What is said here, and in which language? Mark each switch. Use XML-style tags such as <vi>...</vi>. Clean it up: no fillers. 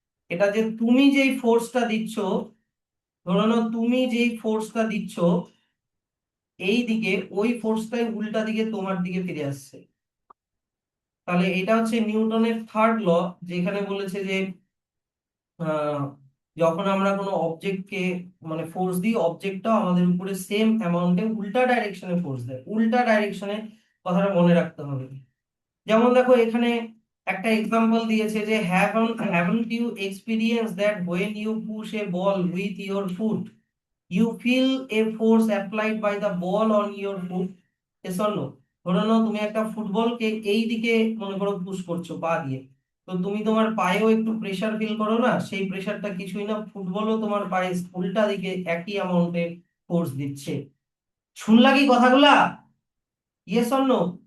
<bn>এটা যে তুমি যেই ফোর্সটা দিচ্ছ, ধরে নাও তুমি যেই ফোর্সটা দিচ্ছ এই দিকে, ওই ফোর্সটাই উল্টা দিকে তোমার দিকে ফিরে আসছে। তাহলে এটা হচ্ছে নিউটনের থার্ড ল, যেখানে বলেছে যে আহ, যখন আমরা কোনো অবজেক্টকে মানে ফোর্স দিই, অবজেক্টটাও আমাদের উপরে সেম অ্যামাউন্টে উল্টা ডাইরেকশনে ফোর্স দেয়। উল্টা ডাইরেকশনে, কথাটা মনে রাখতে হবে। যেমন দেখো এখানে একটা এক্সাম্পল দিয়েছে যে</bn> <en>haven't you experienced that when you push a ball with your foot you feel a force applied by the ball on your foot? yes or no?</en> <bn>ধরে নাও তুমি একটা ফুটবলকে এই দিকে মনে করো পুশ করছো পা দিয়ে, তো তুমি তোমার পায়েও একটু প্রেসার ফিল করো না? সেই প্রেসারটা কিছুই না, ফুটবলও তোমার পায়ে উল্টা দিকে একই অ্যামাউন্টে ফোর্স দিচ্ছে। শুনলা কি কথাগুলা?</bn> <en>Yes or no?</en>